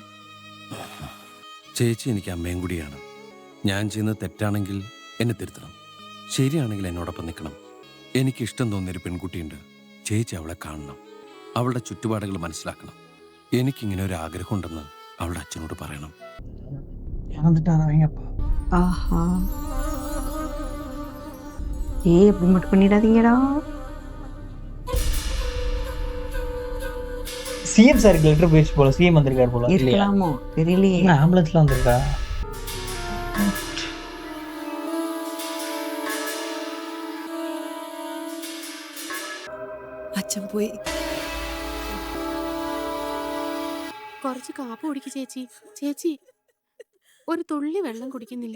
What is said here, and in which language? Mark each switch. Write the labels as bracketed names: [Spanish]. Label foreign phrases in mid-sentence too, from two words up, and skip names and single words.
[Malayalam] ചേച്ചി എനിക്ക് അമ്മയും കൂടിയാണ്. ഞാൻ ചെയ്യുന്നത് തെറ്റാണെങ്കിൽ എന്നെ തിരുത്തണം, ശരിയാണെങ്കിൽ എന്നോടൊപ്പം നിൽക്കണം. എനിക്കിഷ്ടം തോന്നിയൊരു പെൺകുട്ടിയുണ്ട്. ചേച്ചി അവളെ കാണണം, അവളുടെ ചുറ്റുപാടുകൾ മനസ്സിലാക്കണം. എനിക്കിങ്ങനെ ഒരു ആഗ്രഹം ഉണ്ടെന്ന് അവളുടെ അച്ഛനോട് പറയണം. [Tamil] அப்படி மட்டும் பண்ணிடாதீங்கடா. சிஎம் சாருக்கு லெட்டர் போயிடுச்சு போல. சிஎம் வந்திருக்காரு போல. இருக்கலாமோ தெரியலையே. ஆம்புலன்ஸ்ல வந்திருக்கா? [Malayalam] അച്ഛൻ പോയി. കുറച്ച് കാപ്പി കുടിക്ക് ചേച്ചി. ചേച്ചി ഒരു തുള്ളി വെള്ളം കുടിക്കുന്നില്ല.